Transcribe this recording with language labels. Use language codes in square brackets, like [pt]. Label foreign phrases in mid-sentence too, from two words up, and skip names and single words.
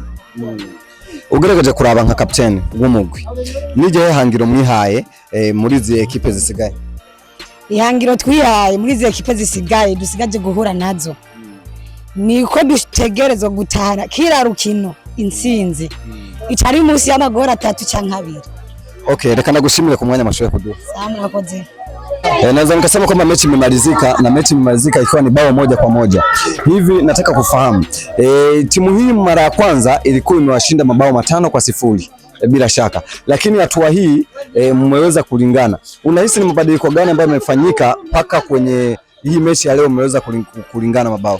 [rn] Ugerageje kuraba nka captain w'umugwi nije hangiro mwihaye muri zi ekipe zisigaye? Ihangiro twihaye muri zi ekipe zisigaye dusigaje guhura nazo niko dutegerezwa gutahana kira rukino insinzi itari munsi y'amagora 3 canke 2. Okay, reka nagushimire ku mwanya mashoye kuduha. Mwakoze. [sw] Naweza nikasema kwamba mechi imemalizika ikiwa ni bao 1-1. Hivi nataka kufahamu timu hii mara ya kwanza ilikuwa imewashinda mabao 5-0 bila shaka, lakini hatua hii mmeweza kulingana. Unahisi ni mabadiliko gani ambayo yamefanyika paka kwenye hii mechi ya leo mmeweza kulingana mabao?